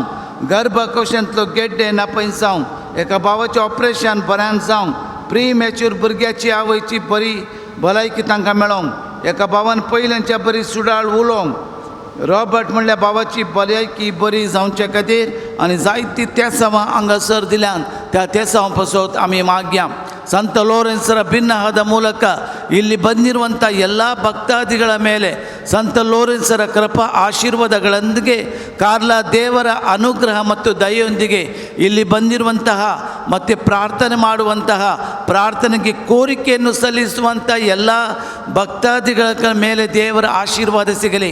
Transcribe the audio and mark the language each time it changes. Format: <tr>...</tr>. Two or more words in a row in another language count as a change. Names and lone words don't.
<kok>गर्भकोशांतलो गेड्डे नापयस जावं एका भावाचें ऑपरेशन बऱ्यान जावं प्री मॅच्युअर भुरग्याची आवयची बरी भलायकी तांकां मेळोंक एका भावान पयल्यांच्या बरी सुडाळ उलोवंक रॉबर्ट म्हणल्या भावाची भलायकी बरी जावचे खातीर आनी जायतीं तेसांवां हांगासर दिल्यान त्या तेसांव पासत आमी मागया</kok> <kn>ಸಂತ ಲೋರೆನ್ಸರ ಭಿನ್ನವಾದ ಮೂಲಕ ಇಲ್ಲಿ ಬಂದಿರುವಂಥ ಎಲ್ಲ ಭಕ್ತಾದಿಗಳ ಮೇಲೆ ಸಂತ ಲೋರೆನ್ಸರ ಕೃಪಾ ಆಶೀರ್ವಾದಗಳೊಂದಿಗೆ ಕಾರ್ಲ ದೇವರ ಅನುಗ್ರಹ ಮತ್ತು ದಯೆಯೊಂದಿಗೆ ಇಲ್ಲಿ ಬಂದಿರುವಂತಹ ಮತ್ತು ಪ್ರಾರ್ಥನೆ ಮಾಡುವಂತಹ ಪ್ರಾರ್ಥನೆಗೆ ಕೋರಿಕೆಯನ್ನು ಸಲ್ಲಿಸುವಂಥ ಎಲ್ಲ ಭಕ್ತಾದಿಗಳ ಮೇಲೆ ದೇವರ ಆಶೀರ್ವಾದ ಸಿಗಲಿ.</kn>